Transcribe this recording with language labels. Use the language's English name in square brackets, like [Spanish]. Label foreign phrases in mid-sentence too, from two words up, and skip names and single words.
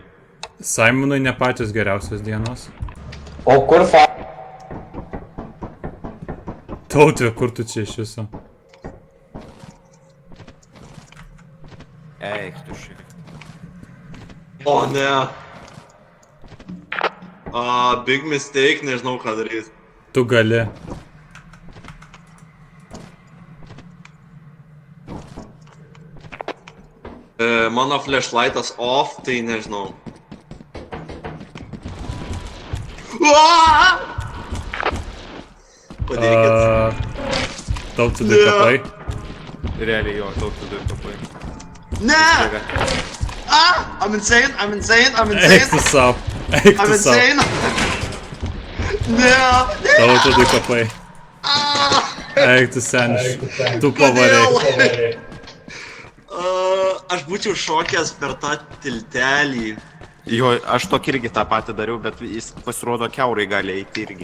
[Lithuanian] Simonui ne pačios geriausios dienos. O kur fa... Tautė, kur tu čia iš viso? Eik, tu šiek. O ne. [English] Big mistake, [Lithuanian] nežinau ką daryti. Tu gali. Mano flashlightas off, tai nežinau. Padėkit. Tautė du kapai. Realiai jo, Tautė du kapai. Ne! [English] I'm insane, I'm insane, I'm insane. [Lithuanian] Eik tu savo. Eik [English] I'm [Lithuanian] tu savo. [English] insane. Ne! [Lithuanian] Tautė du kapai. Eik tu seniš. Tu pavarei. Aš būčiau šokęs per tą tiltelį. Jo, aš tokį irgi tą patį dariau, bet jis pasirodo kiaurai gali eiti irgi.